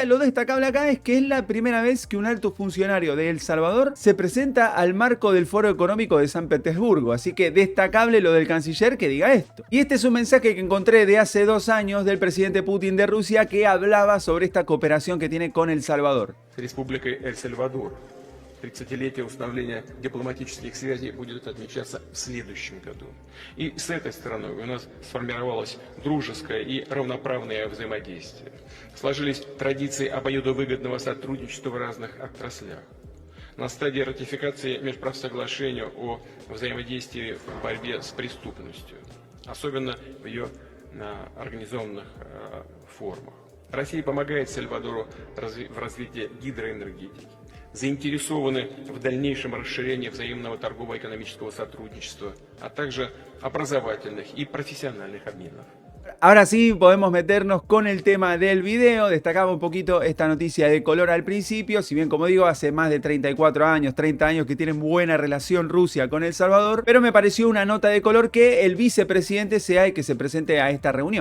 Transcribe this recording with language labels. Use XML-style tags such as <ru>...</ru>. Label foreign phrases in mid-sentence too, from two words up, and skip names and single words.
<es>Lo destacable acá es que es la primera vez que un alto funcionario de El Salvador se presenta al marco del Foro Económico de San Petersburgo, así que destacable lo del canciller que diga esto. Y este es un mensaje que encontré de hace 2 años del presidente Putin de Rusia, que hablaba sobre esta cooperación que tiene con El Salvador.</es> <ru>Республика Эль-Сальвадор. 30-летие установления дипломатических связей будет отмечаться в следующем году. И с этой стороной у нас сформировалось дружеское и равноправное взаимодействие. Сложились традиции обоюдовыгодного сотрудничества в разных отраслях. На стадии ратификации межправсоглашения о взаимодействии в борьбе с преступностью, особенно в ее организованных формах. Россия помогает Сальвадору в развитии гидроэнергетики. Заинтересованы в дальнейшем расширении взаимного торгово-экономического сотрудничества, а также образовательных и профессиональных обменов.</ru> <es>Ahora sí podemos meternos con el tema del video. Destacaba un poquito esta noticia de color al principio. Si bien, como digo, hace más de 34 años, 30 años que tienen buena relación Rusia con El Salvador, pero me pareció una nota de color que el vicepresidente sea el que se presente a esta reunión.</es>